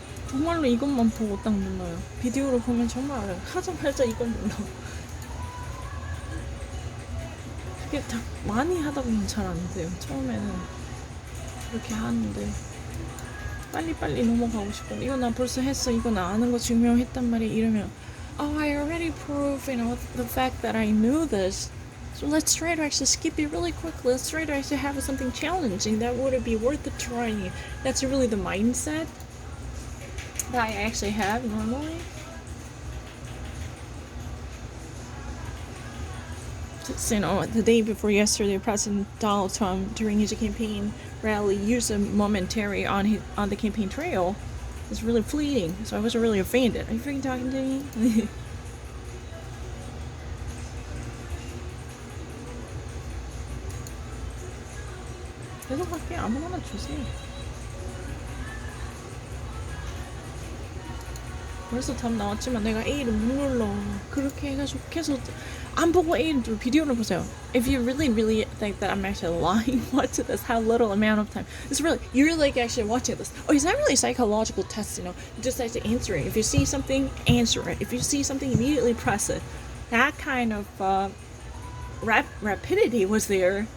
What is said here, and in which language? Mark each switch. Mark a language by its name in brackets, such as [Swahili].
[Korean] 정말로 이것만 보고 딱 눌러요. 비디오로 보면 정말 알아요. 하자마자 이걸 눌러. 이게 다 많이 하다 보면 잘 안 돼요. 처음에는 그렇게 하는데 빨리빨리 넘어가고 싶어. 이거 나 벌써 했어. 이거 나 아는 거 증명했단 말이야. 이러면 [English] Oh, I already proved, the fact that I knew this. So let's try to actually skip it really quickly. Let's try to actually have something challenging that would be worth trying. That's really the mindset that I actually have normally. So, the day before yesterday, President Donald Trump, during his campaign rally, used a momentary on the campaign trail. It's really fleeting, so I wasn't really offended. Are you freaking talking to me? [Korean] 계속 할게. 아무거나 주세요. 벌써 답 나왔지만 내가 A를 못 눌러. 그렇게 해가지고 계속 안 보고 A를 누르. 비디오를 보세요. [English] If you really think that I'm actually lying, watch this. How little amount of time. It's really, you're like actually watching this. Oh, it's not really a psychological test, just actually answering. If you see something, answer it. If you see something, immediately press it. That kind of rapidity was there.